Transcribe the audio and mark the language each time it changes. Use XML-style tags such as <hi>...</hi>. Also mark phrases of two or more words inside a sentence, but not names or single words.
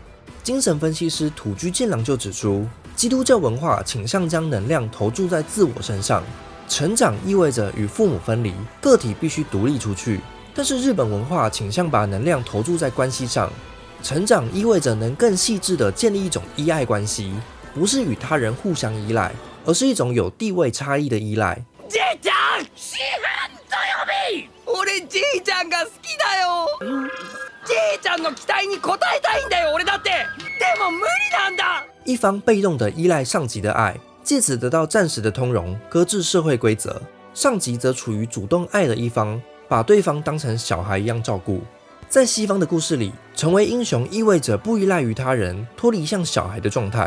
<zh>精神分析师土居健郎就指出，基督教文化倾向将能量投注在自我身上，成长意味着与父母分离，个体必须独立出去。但是日本文化倾向把能量投注在关系上，成長意味着能更细致地建立一种依爱关系，不是与他人互相依赖，而是一种有地位差異的依赖。</zh> <ja>じいちゃん、四分と呼び。俺じいちゃんが好きだよ。じいちゃんの期待に応えたいんだよ。俺だって。でも無理なんだ。</ja> <zh>一方被动地依赖上级的爱，借此得到暂时的通融，搁置社会规则；上级则处于主动爱的一方，把对方当成小孩一样照顾。在西方的故事里，成为英雄意味着不依赖于他人，脱离像小孩的状态。</zh>